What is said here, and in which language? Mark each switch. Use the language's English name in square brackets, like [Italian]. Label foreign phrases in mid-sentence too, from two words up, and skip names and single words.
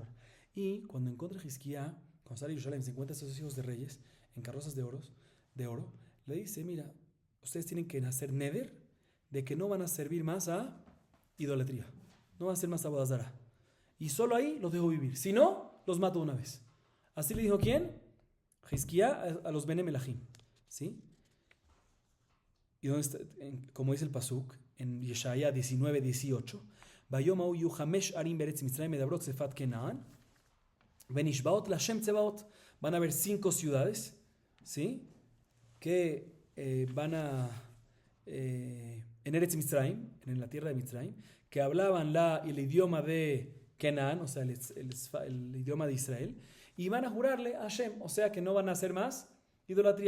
[Spanish] Y cuando encuentra Hizkiah, cuando sale de Jerusalén, se encuentra a estos hijos de reyes en carrozas de oro, le dice, mira, ustedes tienen que hacer neder de que no van a servir más a idolatría, no van a hacer más a Bodazara. Y solo ahí los dejo vivir, si no, los mato una vez. Así le dijo ¿quién? Hizkiah a los Bene Melachim, ¿sí? Y donde está, como dice el pasuk en Yeshaya 19:18, [Hebrew] ביום ההוא יהיו חמש ערים בארץ מצרים מדברות שפת כנען ונשבעות לה' צבאות. [Spanish] Van a haber 5 ciudades, ¿sí? Que van a en Eretz Mitzrayim, en la tierra de Mitzrayim, que hablaban el idioma de Kenaan, o sea, el idioma de Israel, y van a jurarle a Hashem, o sea que no van a hacer más idolatría.